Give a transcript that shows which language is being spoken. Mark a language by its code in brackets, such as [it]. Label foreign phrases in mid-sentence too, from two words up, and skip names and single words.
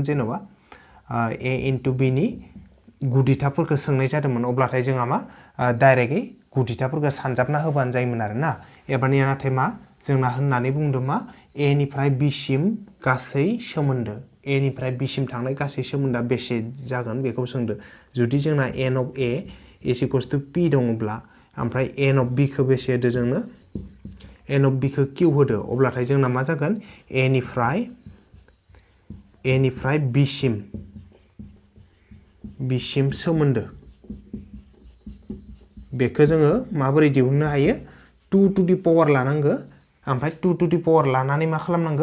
[brx] जेनेबा a * b नि गुदिथाफोरखौ सोंनाय जादोंमोन अब्लाथाय जोंहा मा डाइरेक्टयै गुदिथाफोरखौ सानजाबना होबानो जायोमोन आरो ना एबारनिया नाथाय मा जोंना होननानै बुंदों मा a निफ्राय b सिम गासै सोमोन्दो a निफ्राय b सिम थांनाय गासै सोमोन्दोआ बेसे जागोन बेखौ सोंदो जुदि जोंना n of a = p दङब्ला ओमफ्राय n of b खौ बेसे होदो जोंनो n of b खौ q होदो अब्लाथाय जोंना मा जागोन a निफ्राय b सिम सोमोन्दो बेखौ जोङो माबोरै दिहुननो हायो 2 [en] to the power [brx] लानांगो ओमफ्राय 2 [en] to the power [brx] लानानै मा खालामनांगो